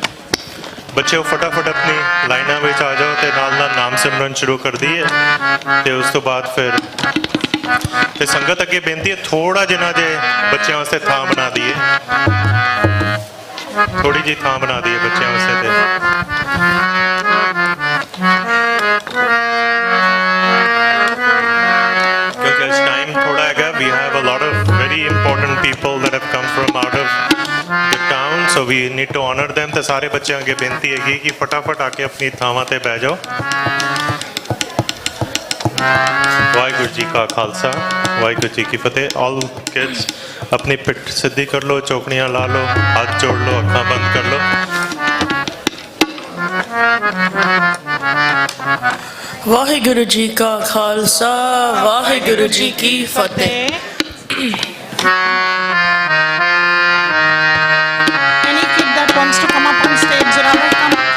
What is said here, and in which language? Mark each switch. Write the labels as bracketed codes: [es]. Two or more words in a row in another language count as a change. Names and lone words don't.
[pa] ਬੱਚੇ ਉਹ ਫਟਾਫਟ ਆਪਣੀ ਲਾਈਨਾਂ ਵਿੱਚ ਆ ਜਾਓ ਤੇ ਨਾਲ ਨਾਲ ਨਾਮ ਸਿਮਰਨ ਸ਼ੁਰੂ ਕਰ ਦਈਏ, ਤੇ ਉਸ ਤੋਂ ਬਾਅਦ ਫਿਰ ਤੇ ਸੰਗਤ ਅੱਗੇ ਬੇਨਤੀ ਹੈ ਥੋੜਾ ਜਿਹਾ ਜੇ ਬੱਚਿਆਂ ਵਾਸਤੇ ਥਾਂ ਬਣਾ ਦਈਏ, ਥੋੜੀ ਜਿਹੀ ਥਾਂ ਬਣਾ ਦਈਏ ਬੱਚਿਆਂ ਵਾਸਤੇ। ਕਿਉਂਕਿ ਇਸ ਟਾਈਮ ਥੋੜਾ ਹੈਗਾ, [en] we have a lot of very important people that have come from out of the town, so we need to honor them। [pa] ਤੇ ਸਾਰੇ ਬੱਚਿਆਂ ਅੱਗੇ ਬੇਨਤੀ ਹੈਗੀ ਕਿ ਫਟਾਫਟ ਆ ਕੇ ਆਪਣੀ ਥਾਵਾਂ ਤੇ ਬਹਿ ਜਾਓ। ਵਾਹਿਗੁਰੂ ਜੀ ਕਾ ਖਾਲਸਾ, ਵਾਹਿਗੁਰੂ ਜੀ ਕੀ ਫਤਿਹ। [en] all kids [hi] अपनी पिठ सीधी कर लो, चौकड़ियाँ ला लो, हाथ जोड़ लो, आँखें बंद कर लो। [pa] ਵਾਹਿਗੁਰੂ ਜੀ ਕਾ ਖਾਲਸਾ, ਵਾਹਿਗੁਰੂ ਜੀ ਕੀ ਫਤਿਹ। [en] Any kid that wants to come up on stage, you're welcome.